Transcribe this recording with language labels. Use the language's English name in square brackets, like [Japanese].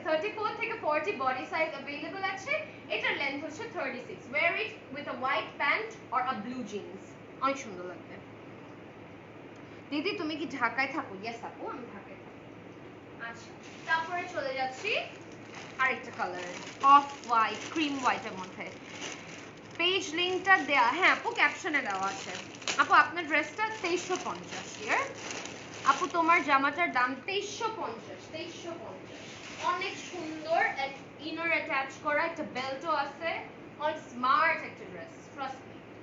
[Bangla] 34 থেকে 40 body size available আছে। এটার লেন্থ হচ্ছে 36। [English] wear it with a white pant or a blue jeans, [Bangla] অনেক সুন্দর লাগবে। দিদি তুমি কি ঢাকায় থাকো? ইয়েস আপু, আমি ঢাকায় থাকি। আচ্ছা, তারপরে চলে যাচ্ছি আরেকটা কালার, অফ হোয়াইট, ক্রিম হোয়াইটের মধ্যে। পেজ লিংকটা দেয়া, হ্যাঁ আপু ক্যাপশনে দেওয়া আছে। আপু আপনার ড্রেসটা 2350, ইয়ার আপু তোমার জামাটার দাম 2350, অনেক সুন্দর, ইনার অ্যাটাচ করা, একটা বেল্টও আছে, অনেক স্মার্ট একটা ড্রেস, ট্রাস্ট মি।